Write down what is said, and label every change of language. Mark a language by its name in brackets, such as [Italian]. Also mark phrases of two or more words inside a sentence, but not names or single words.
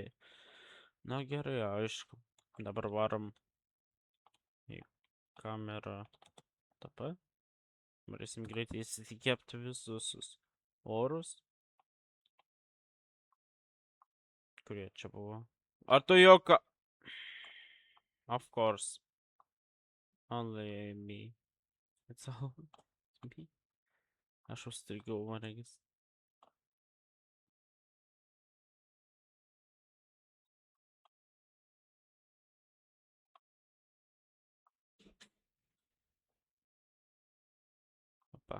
[Lithuanian] Na gerai, aišku. Dabar varom į kamerą TP. Varysim greitai įsikepti visus orus. Kurie čia buvo? Ar tu juoka... [English] Of course. Only me. It's all me. [Lithuanian] Aš užstrigiau, man regis. Opa.